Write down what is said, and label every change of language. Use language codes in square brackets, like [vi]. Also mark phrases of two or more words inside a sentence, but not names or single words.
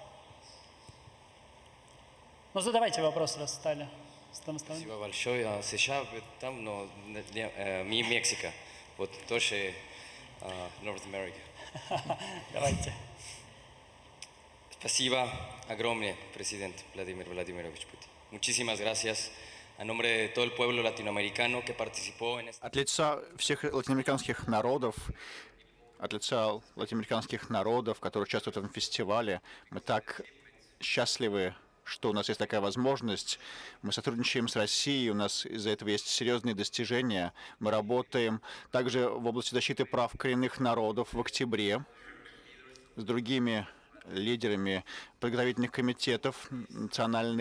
[ru] Ну, задавайте вопрос, раз стали. Спасибо большое. США там, но Мексика. Вот тоже North America. Давайте. Спасибо огромное, президент Владимир Владимирович Путин. [es] Muchísimas gracias. A nombre de todo el pueblo latinoamericano que participó en [ru] От лица всех латиноамериканских народов, которые участвуют в этом фестивале, мы так счастливы что у нас есть такая возможность. Мы сотрудничаем с Россией, у нас из-за этого есть серьезные достижения. Мы работаем также в области защиты прав коренных народов в октябре с другими лидерами подготовительных комитетов национальных.